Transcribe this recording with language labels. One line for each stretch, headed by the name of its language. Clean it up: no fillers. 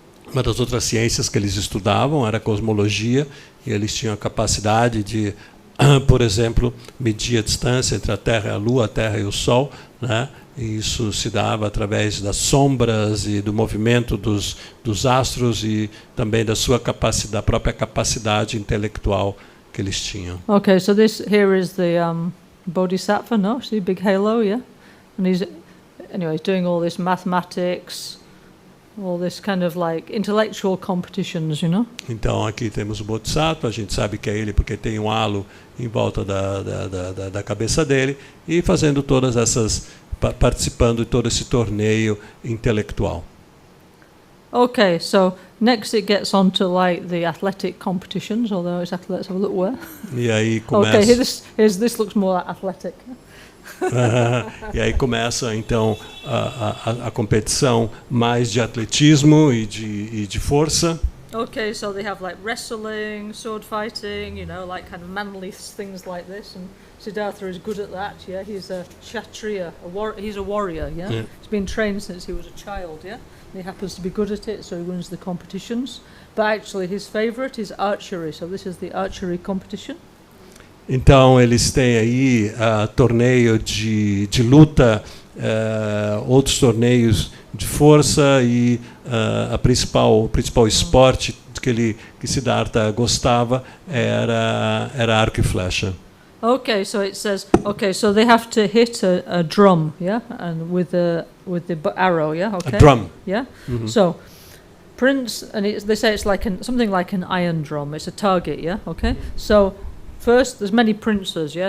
Portuguese: Uma das outras ciências que eles estudavam era a cosmologia, e eles tinham a capacidade de, por exemplo, medir a distância entre a Terra e a Lua, a Terra e o Sol, né? E isso se dava através das sombras e do movimento dos astros e também da própria capacidade intelectual que eles tinham.
English: Okay, so this here is the Bodhisattva, no? See, big halo, yeah? And he's doing all this mathematics, all this kind of like intellectual competitions, you know?
Portuguese: Então aqui temos o Bodhisattva, a gente sabe que é ele porque tem um halo em volta da cabeça dele, e fazendo participando de todo esse torneio intelectual.
English: Okay, so next it gets on to like the athletic competitions, although exactly, let's have a look where.
Portuguese: E aí começa.
English: Okay, this looks more like athletic.
Portuguese: E aí começa então a competição mais de atletismo e de força.
English: Okay, so they have like wrestling, sword fighting, you know, like kind of manly things like this, and Siddhartha is good at that. Yeah, he's a kshatriya, he's a warrior. Yeah, he's been trained since he was a child. Yeah, and he happens to be good at it, so he wins the competitions. But actually, his favorite is archery. So this is the archery competition.
Portuguese: Então eles têm aí torneio de luta, outros torneios de força e o principal esporte que Siddhartha gostava era arco e flecha.
English: Okay, so it says, okay, so they have to hit a drum, yeah, and with the arrow, yeah, okay. A drum. Yeah. So Prince, and they say it's like something like an iron drum. It's a target, yeah, okay. So first, there's many princes, yeah.